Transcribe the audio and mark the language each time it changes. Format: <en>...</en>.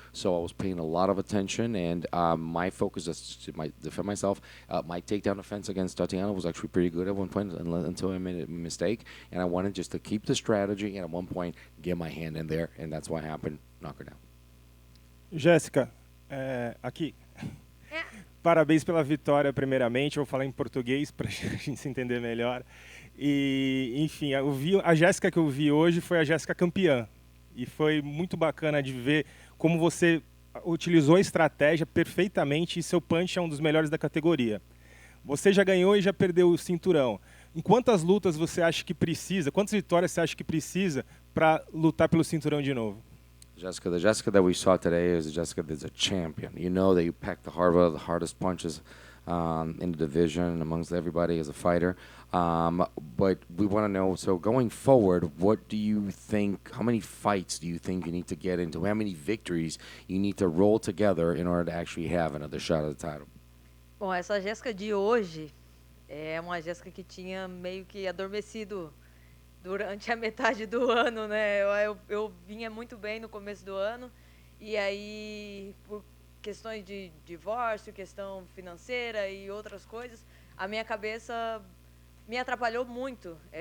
<en>So I was paying a lot of attention, and my focus is to defend myself. My takedown defense against Tatiana was actually pretty good at one point until I made a mistake, and I wanted just to keep the strategy and at one point get my hand in there, and that's what happened. Knock her down.</en> <pt>Jéssica, aqui. Parabéns pela vitória, primeiramente. Eu vou falar em português para a gente se entender melhor. E, enfim, a Jéssica que eu vi hoje foi a Jéssica campeã. E foi muito bacana de ver como você utilizou a estratégia perfeitamente e seu punch é um dos melhores da categoria. Você já ganhou e já perdeu o cinturão. Em quantas lutas você acha que precisa, quantas vitórias você acha que precisa para lutar pelo cinturão de novo?</pt> <en>Jessica, the Jessica that we saw today is a Jessica that's a champion. You know that you packed the hardest punches in the division amongst everybody as a fighter. But we want to know, so going forward, what do you think, how many fights do you think you need to get into? How many victories you need to roll together in order to actually have another shot at the title?</en> <pt>Bom, essa Jéssica de hoje é uma Jéssica que tinha meio que adormecido durante a metade do ano, né? Eu vinha muito bem no começo do ano e aí, por questões de divórcio, questão financeira e outras coisas, a minha cabeça me atrapalhou muito.</pt>